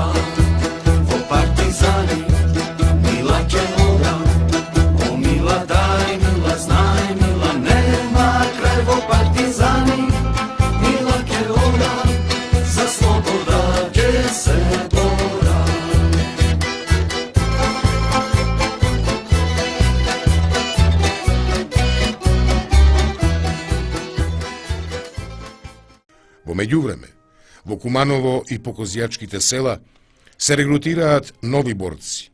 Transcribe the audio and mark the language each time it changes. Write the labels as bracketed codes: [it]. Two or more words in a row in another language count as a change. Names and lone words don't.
[mk] О партизани, мила ке вода, о мила дај, мила знај мила, нема крај о партизани, мила ке вода, за слобода ќе се бора. Во меѓувреме, во Куманово и по Козјачките села се регрутираат нови борци.